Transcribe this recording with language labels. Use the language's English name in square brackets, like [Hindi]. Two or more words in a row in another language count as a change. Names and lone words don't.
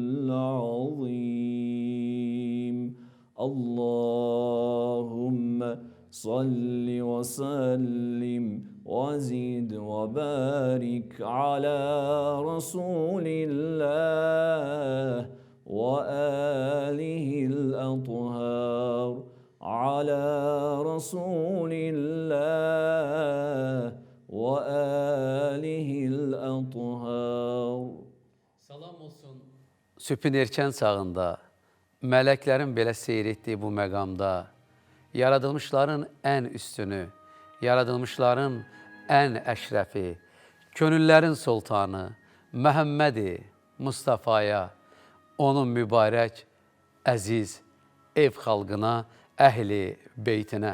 [Arabic] العظيم اللهم صل وسلم وزد وبارك على رسول الله وآله الأطهار على رسول الله وآله الأطهار. [Azerbaijani] Salam olsun. Sübhün erkən sağında, mələklərin belə seyr etdiyi bu məqamda, yaradılmışların ən üstünü, yaradılmışların ən əşrəfi, könüllərin sultanı, Məhəmmədi Mustafaya, onun mübarək, əziz ev xalqına, əhli beytinə.